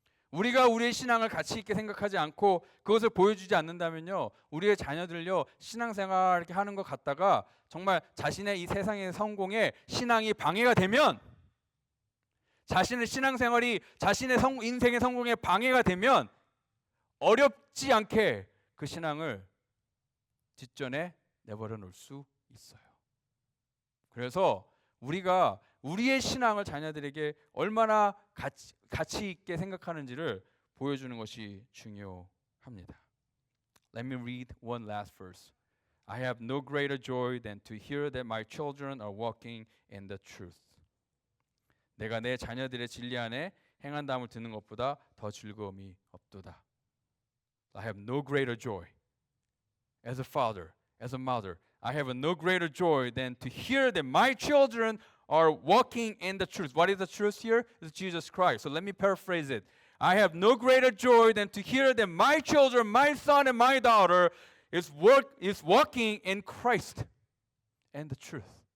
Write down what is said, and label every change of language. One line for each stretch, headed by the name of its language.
Korean: 우리가 우리의 신앙을 가치 있게 생각하지 않고 그것을 보여주지 않는다면요, 우리의 자녀들요 신앙생활 이렇게 하는 것 같다가 정말 자신의 이 세상의 성공에 신앙이 방해가 되면, 자신의 신앙생활이 자신의 인생의 성공에 방해가 되면 어렵지 않게 그 신앙을 뒷전에 내버려 놓을 수 있어요. 그래서 우리가 우리의 신앙을 자녀들에게 얼마나 가치 있게 생각하는지를 보여주는 것이 중요합니다.
English: Let me read one last verse. I have no greater joy than to hear that my children are walking in the truth.
Korean: 내가 내 자녀들의 진리 안에 행한다함을 듣는 것보다 더 즐거움이 없도다.
English: I have no greater joy. As a father, as a mother, I have no greater joy than to hear that my children are walking in the truth. What is the truth here? It's Jesus Christ. So let me paraphrase it. I have no greater joy than to hear that my children, my son and my daughter is walking in Christ and the truth.